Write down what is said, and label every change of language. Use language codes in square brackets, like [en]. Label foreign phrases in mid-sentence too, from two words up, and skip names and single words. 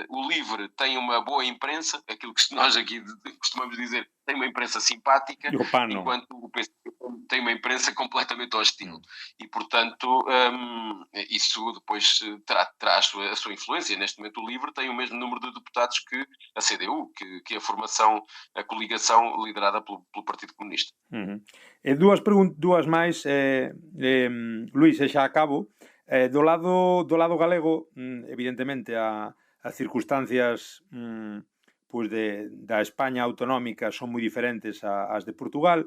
[pt] O LIVRE tem uma boa imprensa, aquilo que nós aqui costumamos dizer, tem uma imprensa simpática, enquanto o PCP tem uma imprensa completamente hostil. E, portanto, isso depois terá a sua influência. Neste momento, o LIVRE tem o mesmo número de deputados que a CDU, que a coligação liderada pelo Partido Comunista. [gl] E dúas máis, Luís, e xa acabo. Do lado galego, evidentemente, as circunstancias pois da España autonómica son moi diferentes ás de Portugal.